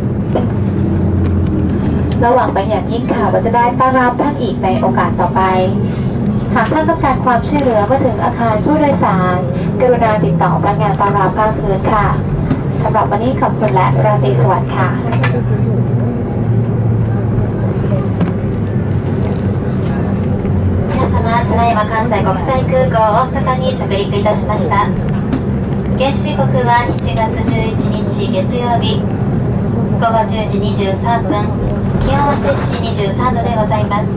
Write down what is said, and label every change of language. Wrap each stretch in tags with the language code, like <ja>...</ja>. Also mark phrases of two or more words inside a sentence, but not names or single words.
<th>ไปอย่างยิ่งค่ะว่าจะได้ต้อนรับท่านอีกในโอกาสต่อไปหากท่านต้องการความช่วยเหลือเมื่อถึงอาคารผู้โดยสารกรุณาติดต่อพนักงานต้อนรับภาคพื้นค่ะสำหรับวันนี้ขอบคุณและราตรีสวัสดิ์ค่ะ</th> <ja>皆様、ただいま関西国際空港大阪に着陸いたしました。現地時刻は7月11日月曜日午後10時23分、気温は摂氏23度でございます。</ja>